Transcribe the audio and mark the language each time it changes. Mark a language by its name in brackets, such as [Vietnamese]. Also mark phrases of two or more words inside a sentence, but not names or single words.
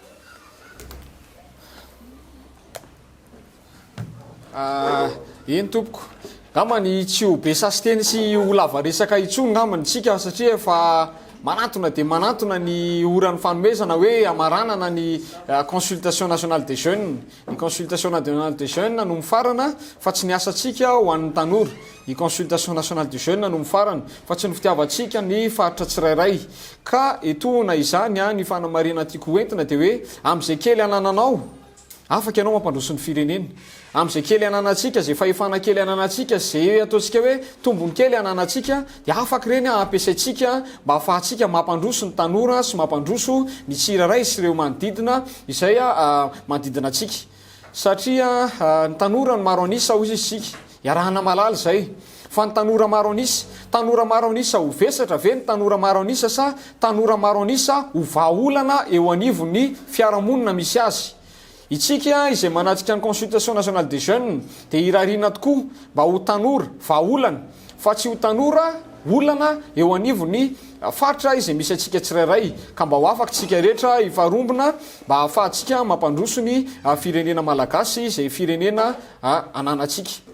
[Malagasy] koa. Eny tompoko ngamany tsy ho be sasiteny sy ho lava resaka intsony ngamany tsika satria efa manatona dia manatona ny oran'ny fanomezana hoe amaranana ny [French] consultation nationale des jeunes. [Malagasy] Ny [French] consultation nationale des jeunes [Malagasy] no mifarana fa tsy ny asantsika ho an'ny tanora. Ny [French] consultation nationale des jeunes [Malagasy] no mifarana fa tsy ny fitiavantsika ny faritra tsirairay ka etona izany ny fanamarena tiako entina dia hoe amin'izay kely anananao afaka ianao mampandroso ny firenena. Amin'izay kely ananantsika zay fahefana kely ananantsika zay ataontsika hoe tombony kely ananantsika dia afaka ireny ampiasaintsika mba ahafahantsika mampandroso ny tanora sy mampandroso ny tsirairay sy ireo manodidina izay manodidina antsika satria ny tanora ny maro anisa hozy isika iarahana malala zay fa ny tanora maro anisa ho vesatra ve ny tanora maro anisa sa tanora maro anisa ho vahaolana eo anivon'ny fiarahamonina misy azy. Itsika izay manatrika ny [French] consultation nationale des jeunes [Malagasy] dia irariana tokoa mba ho tanora vahaolana fa tsy ho tanora olana eo anivon'ny faritra izay misy atsika tsirairay ka mba ho afaka tsika rehetra hifarombona mba ahafahantsika mampandroso ny firenena malagasy izay firenena ananatsika.